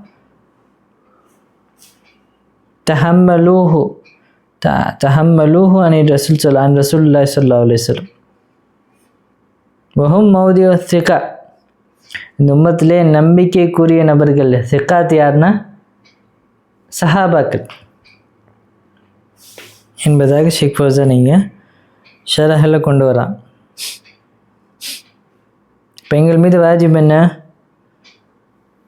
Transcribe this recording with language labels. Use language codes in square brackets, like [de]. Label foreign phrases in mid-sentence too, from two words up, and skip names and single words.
[ar] تحملوه عن رسول الله صلى الله عليه وسلم وهم موضع الثقة. [ta] இந்த உம்மத்திலே நம்பிக்கைக்குரிய நபர்கள் சிக்காத் யார்னா சஹாபாக்கள் என்பதாக ஷேக் ஃபௌசான் இங்கே ஷரஹில் கொண்டு வரான். இப்போ எங்கள் மீது வாஜிப் என்ன?